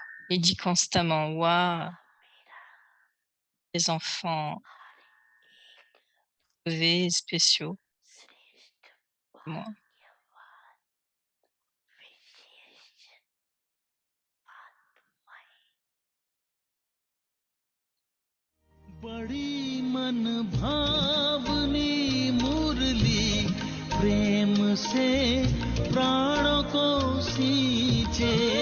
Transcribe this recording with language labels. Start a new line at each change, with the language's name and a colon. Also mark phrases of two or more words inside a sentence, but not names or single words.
French: et dis constamment: «Waouh, les enfants élevés et spéciaux, moi».
Hindi: बड़ी मन भावनी मुरली प्रेम से प्राणों को सींचे